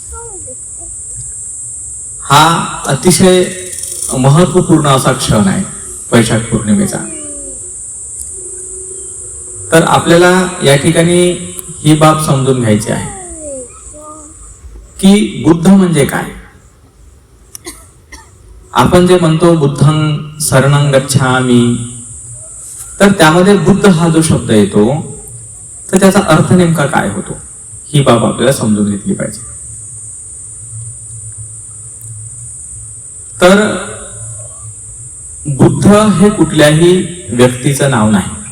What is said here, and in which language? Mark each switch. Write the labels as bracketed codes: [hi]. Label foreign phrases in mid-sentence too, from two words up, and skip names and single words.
[mr] हा अतिशय महत्वपूर्ण असा क्षण आहे वैशाख पौर्णिमेचा। तर आपल्याला या ठिकाणी ही बाब समजून घ्यायची आहे की बुद्ध म्हणजे काय। आपण जे म्हणतो [pi] बुद्धं शरणं गच्छामि, [mr] तर त्यामध्ये बुद्ध हा जो शब्द येतो तर त्याचा अर्थ नेमका काय होतो ही बाब आपल्याला समजून घेतली पाहिजे। तर बुद्ध हे कुठल्याही व्यक्तीचं नाव नाही।